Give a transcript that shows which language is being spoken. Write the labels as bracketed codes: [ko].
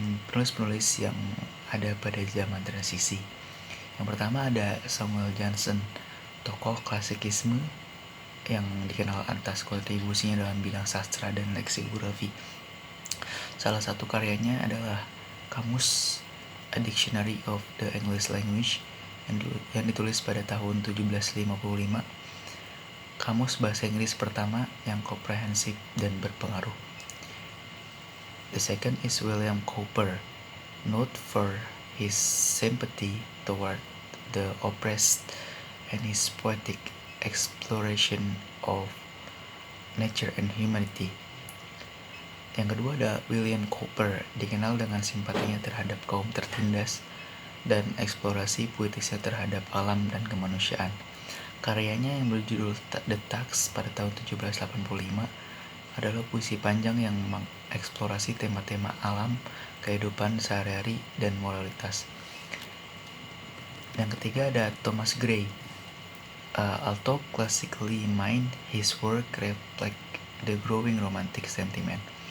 [id] Penulis-penulis yang ada pada zaman transisi. Yang pertama ada Samuel Johnson, tokoh klasikisme yang dikenal atas kontribusinya dalam bidang sastra dan leksikografi. Salah satu karyanya adalah Kamus, A Dictionary of the English Language, yang ditulis pada tahun 1755. Kamus bahasa Inggris pertama yang komprehensif dan berpengaruh. [en] The second is William Cowper, known for his sympathy toward the oppressed and his poetic exploration of nature and humanity. [id] Yang kedua ada William Cowper, dikenal dengan simpatinya terhadap kaum tertindas dan eksplorasi puitisnya terhadap alam dan kemanusiaan. Karyanya yang berjudul The Tax pada tahun 1785 adalah puisi panjang yang mengeksplorasi tema-tema alam, kehidupan sehari-hari, dan moralitas. Yang ketiga ada Thomas Gray. [en] Although classically in mind, his work reflect the growing romantic sentiment.